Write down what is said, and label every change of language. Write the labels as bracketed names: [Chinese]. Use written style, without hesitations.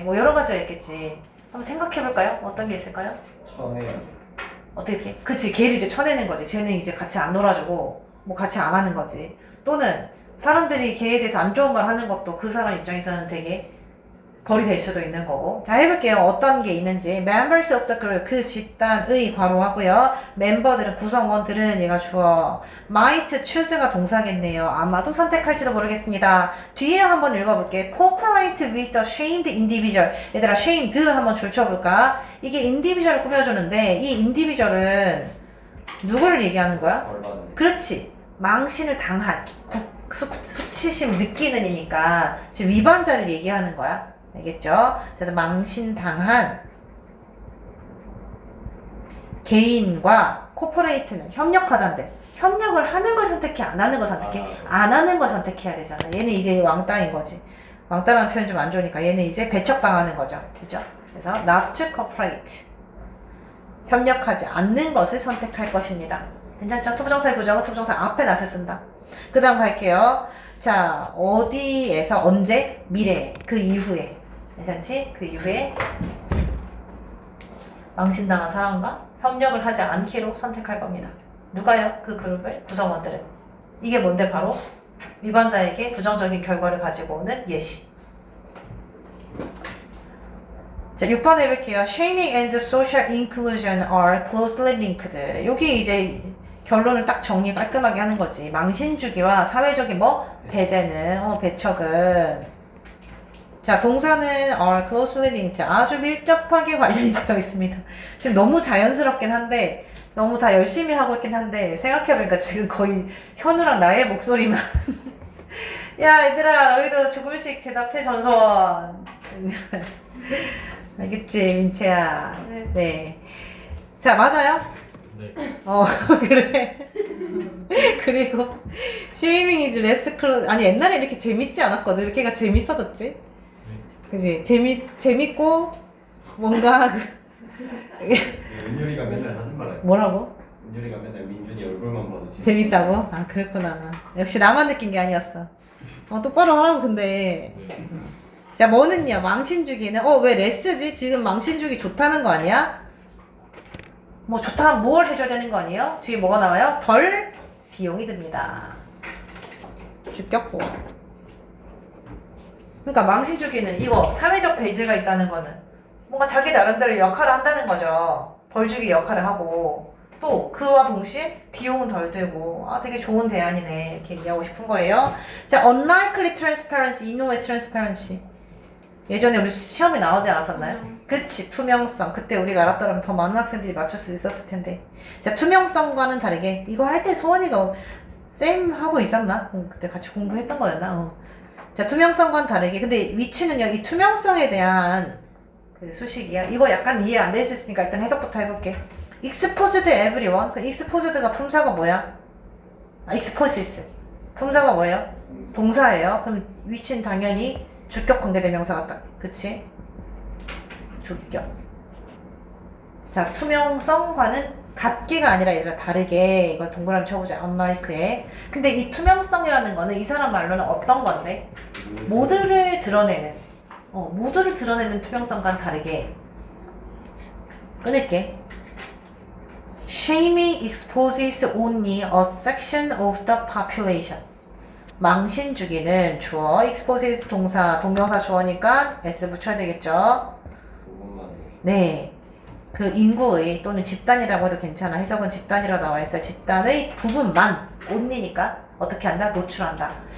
[Korean] 뭐 여러 가지가 있겠지. 한번 생각해볼까요? 어떤 게 있을까요? 쳐내야죠. 어떻게? 그치, 걔를 이제 쳐내는 거지. 쟤는 이제 같이 안 놀아주고 뭐 같이 안 하는 거지. 또는 사람들이 걔에 대해서 안 좋은 말 하는 것도 그 사람 입장에서는 되게 벌이 될 수도 있는 거고. 자, 해볼게요. 어떤 게 있는지. [English] members of the group, [Korean] 그 집단의 괄호하고요. 멤버들은, 구성원들은 얘가 주어. [English] might choose [Korean] 가 동사겠네요. 아마도 선택할지도 모르겠습니다. 뒤에 한번 읽어볼게. [English] cooperate with the shamed individual. [Korean] 얘들아, shamed 한번 줄쳐볼까? 이게 individual을 꾸며주는데, 이 individual은 누구를 얘기하는 거야? 벌받는. 그렇지. 망신을 당한, 수치심 느끼는 이니까 지금 위반자를 얘기하는 거야. 알겠죠? 그래서 망신당한 개인과 코퍼레이트는 협력하단데, 협력을 하는 걸 선택해, 안 하는 걸 선택해? 안 하는 걸 선택해야 되잖아. 얘는 이제 왕따인 거지. 왕따라는 표현 좀 안 좋으니까 얘는 이제 배척당하는 거죠. 그죠? 그래서 [English] not to cooperate. [Korean] 협력하지 않는 것을 선택할 것입니다. 괜찮죠? 투부정사의 부정은 투부정사 앞에 낫을 쓴다. 그 다음 갈게요. 자, 어디에서, 언제? 미래. 그 이후에. 괜찮지? 그 이후에 망신당한 사람과 협력을 하지 않기로 선택할 겁니다. 누가요? 그 그룹의 구성원들은. 이게 뭔데? 바로 위반자에게 부정적인 결과를 가지고 오는 예시. 자, 6번 해볼게요. [English] Shaming and social inclusion are closely linked. [Korean] 여기 이제 결론을 딱 정리 깔끔하게 하는 거지. 망신주기와 사회적인 뭐? 배제는, 배척은. 자, 동사는 are closely linked. 아주 밀접하게 관련이 되어 있습니다. 지금 너무 자연스럽긴 한데, 너무 다 열심히 하고 있긴 한데, 생각해보니까 지금 거의 현우랑 나의 목소리만. 야, 얘들아, 너희도 조금씩 대답해, 전소원. 알겠지, 민채야. 네. 자, 맞아요? 네. 그래. 그리고 [English] shaming is less close. [Korean] 아니, 옛날에 이렇게 재밌지 않았거든. 걔가 재밌어졌지? 그지? 재밌고 뭔가 은율이가 맨날 하는 말 아니야? 뭐라고? 은율이가 맨날 민준이 얼굴만 봐도 재밌다고? 아, 그랬구나. 역시 나만 느낀 게 아니었어. 똑바로 하라고. 근데 자, 뭐는요? 망신주기는 왜 레스지? 지금 망신주기 좋다는 거 아니야? 뭐 좋다, 뭘 해줘야 되는 거 아니에요? 뒤에 뭐가 나와요? 벌 비용이 듭니다. 주격보. 그러니까 망신주기는 이거 사회적 배제가 있다는 거는 뭔가 자기 나름대로 역할을 한다는 거죠. 벌 주기 역할을 하고, 또 그와 동시에 비용은 덜 들고, 되게 좋은 대안이네 이렇게 얘기하고 싶은 거예요. 자, [English] unlikely transparency, [Korean] 이놈의 [English] transparency. [Korean] 예전에 우리 시험에 나오지 않았었나요? 그치, 투명성. 그때 우리가 알았더라면 더 많은 학생들이 맞출 수 있었을 텐데. 자, 투명성과는 다르게 이거 할 때 소원이가 쌤 하고 있었나? 그때 같이 공부했던 거였나? 자, 투명성과는 다르게. 근데 위치는요, 이 투명성에 대한 그 수식이야. 이거 약간 이해 안 될 수 있으니까 일단 해석부터 해볼게. [English] exposed everyone. [Korean] 그 exposed가 품사가 뭐야? exposes. 품사가 뭐예요? 동사예요. 그럼 위치는 당연히 주격 관계대명사 같다. 그치? 주격. 자, 투명성과는 같기가 아니라 얘들아 다르게, 이걸 동그라미 쳐보자. unlike에. 근데 이 투명성이라는 거는 이 사람 말로는 어떤 건데? 모두를 드러내는, 모두를 드러내는 투명성과는 다르게. 끊을게. [English] Shaming exposes only a section of the population. [Korean] 망신주기는 주어, exposes 동사, 동명사 주어니까 s 붙여야 되겠죠? 네. 그 인구의 또는 집단이라고 해도 괜찮아. 해석은 집단이라고 나와 있어요. 집단의 부분만, only니까 어떻게 한다? 노출한다.